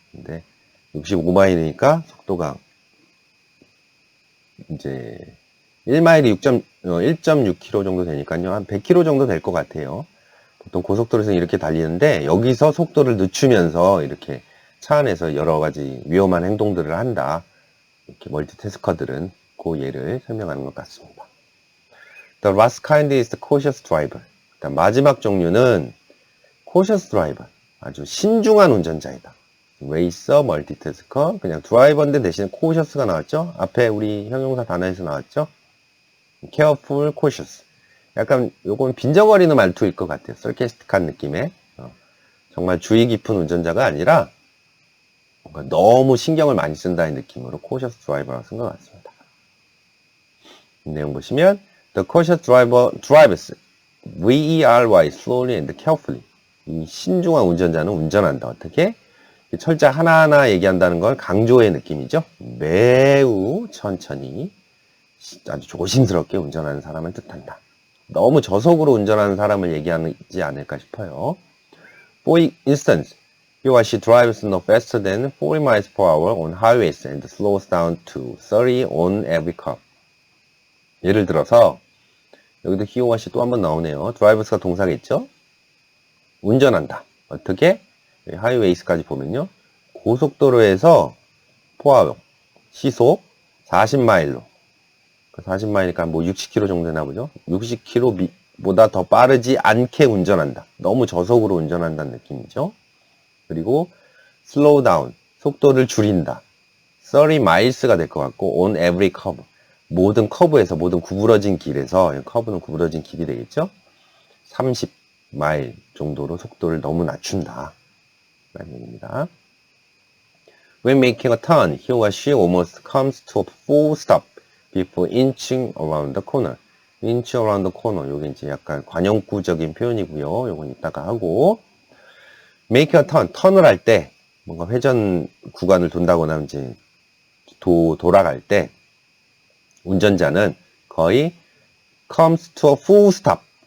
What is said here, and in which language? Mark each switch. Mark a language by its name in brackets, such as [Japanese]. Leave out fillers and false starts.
[Korean] 근데 65마일이니까 속도가 이제 1마일이 1.6km 정도 되니까요. 한 100km 정도 될 것 같아요. 보통 고속도로에서는 이렇게 달리는데 여기서 속도를 늦추면서 이렇게 차 안에서 여러 가지 위험한 행동들을 한다. 이렇게 멀티태스커들은 그 예를 설명하는 것 같습니다. [English] The last kind is the cautious driver. [Korean] 마지막 종류는 cautious driver. 아주 신중한 운전자이다. 레이서, 멀티태스커, 그냥 드라이버인데 대신 cautious가 나왔죠? 앞에 우리 형용사 단어에서 나왔죠? [English] careful, cautious. [Korean] 약간 요건 빈정어리는 말투일 것 같아요. sarcastic한 느낌의. 정말 주의 깊은 운전자가 아니라 뭔가 너무 신경을 많이 쓴다는 느낌으로 cautious driver라고 쓴 것 같습니다. 내용 보시면 [English] the cautious driver drives V-E-R-Y, slowly and carefully. [Korean] 이 신중한 운전자는 운전한다. 어떻게? 철자 하나하나 얘기한다는 건 강조의 느낌이죠. 매우 천천히 아주 조심스럽게 운전하는 사람을 뜻한다. 너무 저속으로 운전하는 사람을 얘기하지 않을까 싶어요. [English] For instance, he or she drives no faster than 40 miles per hour on highways and slows down to 30 on every curve. [Korean] 예를 들어서 여기도 he or she 또 한번 나오네요. drives가 동사겠죠? 운전한다. 어떻게? 하이웨이스까지 보면요. 고속도로에서 포화로 시속 40마일로 40마일이니까 뭐 60km 정도 되나 보죠. 60km보다 더 빠르지 않게 운전한다. 너무 저속으로 운전한다는 느낌이죠. 그리고 slow down, 속도를 줄인다. 30 miles가 될 것 같고 [English] on every curve, [Korean] 모든 커브에서, 모든 구부러진 길에서, 커브는 구부러진 길이 되겠죠. 30마일 정도로 속도를 너무 낮춘다 라는 얘기입니다. [English] When making a turn, he or she almost comes to a full stop before inching around the corner. inch around the corner. [Korean] 요게 이제 약간 관용구적인 표현이고요. 요건 이따가 하고. [English] make a turn. [Korean] 턴을 할 때, 뭔가 회전 구간을 돈다거나 이제 돌아갈 때, 운전자는 거의 [English] comes to a full stop.